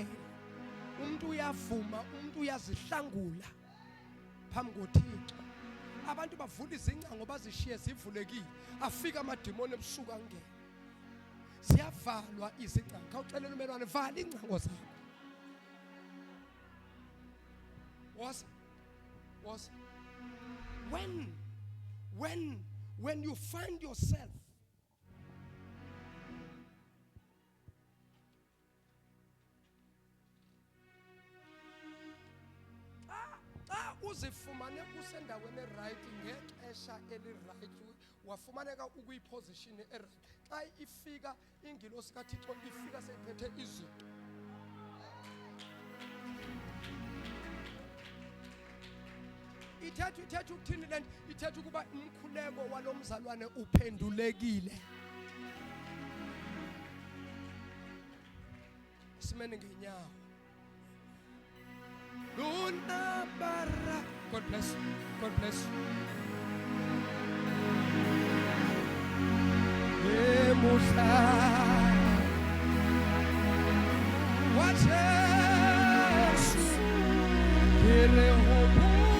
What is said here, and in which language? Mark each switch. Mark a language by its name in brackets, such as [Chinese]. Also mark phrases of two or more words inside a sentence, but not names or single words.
[Xhosa] Umuntu uyavuma, umuntu uyazihlangula phambi koThixo. Abantu bavula izingcango bazishiye zivulekile afika amadimoni ebusuku angena. Siyavalwa izingcango. Khawucelela umelwane vala ingcango zakho. [English] Was when you find yourself [Xhosa] uzifumane kusendaweni right ngexesha eli-right wafumaneka ukuyiposition e-right. Xa ifika ingilosi kaThixo ifika seyiphethe izinto ithetha ukuthini le nto? Ithetha ukuba umkhuleko walo mzalwane uphendulekile. Simene ngenyawo. Lunabara. [English] God bless you. God bless you. Emusa. Watch Jesus. Kere